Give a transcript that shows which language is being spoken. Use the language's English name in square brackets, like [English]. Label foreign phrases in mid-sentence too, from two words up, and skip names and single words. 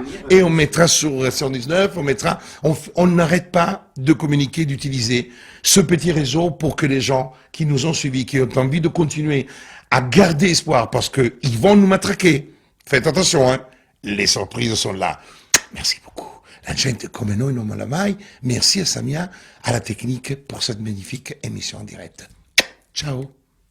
[French] Et on mettra sur 119, on n'arrête pas de communiquer, d'utiliser ce petit réseau pour que les gens qui nous ont suivis, qui ont envie de continuer à garder espoir, parce qu'ils vont nous matraquer. Faites attention, hein. Les surprises sont là. Merci beaucoup. [Italian] La gente come noi non molla mai. [French] Merci à Samia, à la technique pour cette magnifique émission en direct. Ciao.